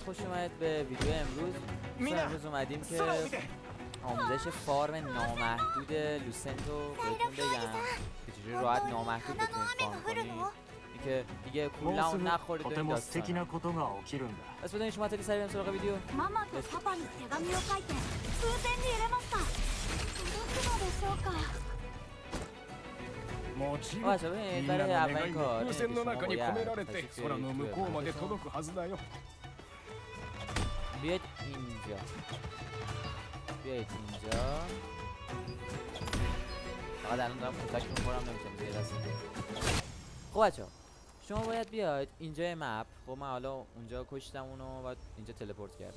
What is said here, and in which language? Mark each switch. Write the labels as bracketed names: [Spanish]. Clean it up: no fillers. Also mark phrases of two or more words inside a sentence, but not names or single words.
[Persian] خوش اومدید به ویدیو امروز. امروز اومدیم که آموزش فارم نامحدود لوسنت رو بهتون بگم که چجوری راحت نامحدود بتونید فارم کنید، اینکه دیگه کولداون نخورید و این داستانا. بس بدونید شما خیلی سریع بریم سراغ ویدیو. [Japanese] ママとパパに手紙を書いて風船に入れました。届くのでしょうか。もちろん、みんなの願いも風船の中に込められて空の向こうまで届くはずだよ。 [Persian] بیاید اینجا، بیاید اینجا. فقط الان دارم کتک میخورم، نمیتونم دیگه دست بگیرم. خب بچه‌ها، شما باید بیاید اینجا مپ. خب من حالا اونجا کشتم اونو و اینجا تلپورت کردم.